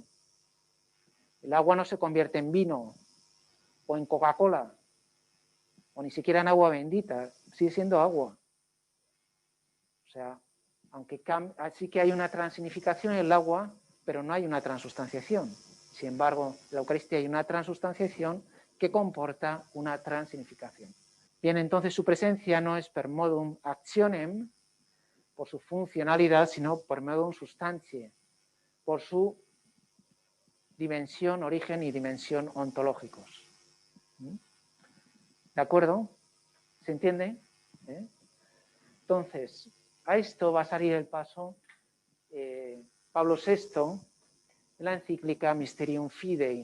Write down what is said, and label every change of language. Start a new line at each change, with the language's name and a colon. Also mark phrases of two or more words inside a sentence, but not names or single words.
Spanish: El agua no se convierte en vino o en Coca-Cola o ni siquiera en agua bendita, sigue siendo agua. O sea, aunque sí que hay una transignificación en el agua, pero no hay una transustanciación. Sin embargo, en la Eucaristía hay una transustanciación que comporta una transignificación. Bien, entonces su presencia no es
Latin: per modum actionem,
Spanish: por su funcionalidad, sino
Latin: per modum substantiae,
Spanish: por su dimensión, origen y dimensión ontológicos. ¿De acuerdo? ¿Se entiende? Entonces, a esto va a salir el paso Pablo VI en la encíclica Mysterium Fidei.